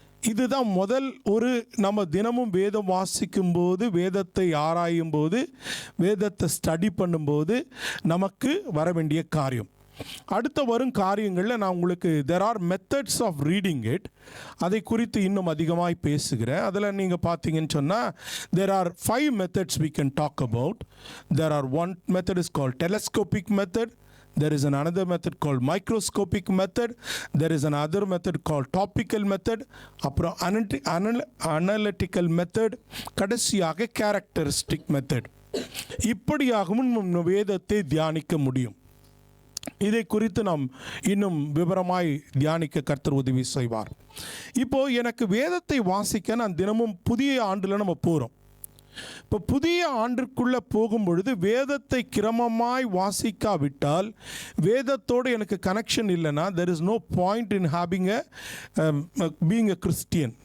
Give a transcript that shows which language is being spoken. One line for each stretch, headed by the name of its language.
Tamil: இதுதான் முதல் ஒரு, நம்ம தினமும் வேதம் வாசிக்கும்போது, வேதத்தை ஆராயும் போது, வேதத்தை ஸ்டடி பண்ணும்போது நமக்கு வர வேண்டிய காரியம். அடுத்த வரும் காரியங்களில் நான் உங்களுக்கு
English: there are methods of reading it,
Tamil: அதை குறித்து இன்னும் அதிகமாக பேசுகிறேன். அதில் நீங்கள் பார்த்தீங்கன்னு சொன்னால்
English: There are 5 methods we can talk about. There are one method is called telescopic method. There is another method called microscopic method. There is another method called topical method. அப்புறம் analytical method. கடைசியாக characteristic method.
Tamil: இப்படியாகவும் வேதத்தை தியானிக்க முடியும். இதை குறித்து நாம் இன்னும் விவரமாய் தியானிக்க கர்த்தர் உதவி செய்வார். இப்போ எனக்கு வேதத்தை வாசிக்க நான் தினமும் புதிய ஆண்டில் நம்ம போகிறோம். இப்போ புதிய ஆண்டிற்குள்ளே போகும் பொழுது வேதத்தை கிரமமாய் வாசிக்காவிட்டால், வேதத்தோடு எனக்கு கனெக்ஷன் இல்லைன்னா,
English: There is no point in having being a Christian.